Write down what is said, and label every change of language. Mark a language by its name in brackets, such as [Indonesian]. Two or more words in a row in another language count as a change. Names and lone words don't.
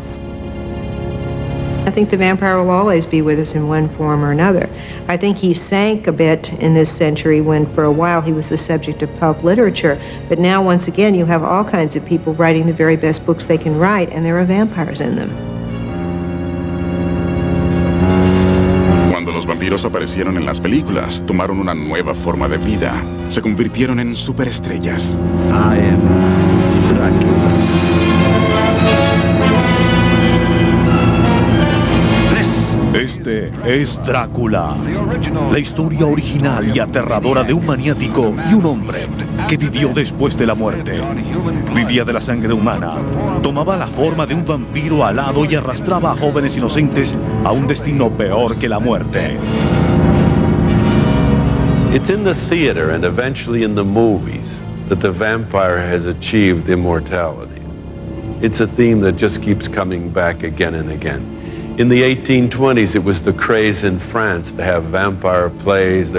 [English] I think the vampire will always be with us in one form or another. I think he sank a bit in this century when for a while he was the subject of pulp literature, but now once again you have all kinds of people writing the very best books they can write, and there are vampires in them. [Spanish] Cuando los vampiros aparecieron en las películas, tomaron una nueva forma de vida. Se convirtieron en superestrellas. [English] I am Dracula. [Spanish] Este es Drácula, la historia original y aterradora de un maniático y un hombre que vivió después de la muerte. Vivía de la sangre humana, tomaba la forma de un vampiro alado y arrastraba a jóvenes inocentes a un destino peor que la muerte. [English] It's in the theater and eventually in the movies that the vampire has achieved immortality. It's a theme that just keeps coming back again and again. In the 1820s, it was the craze in France to have vampire plays.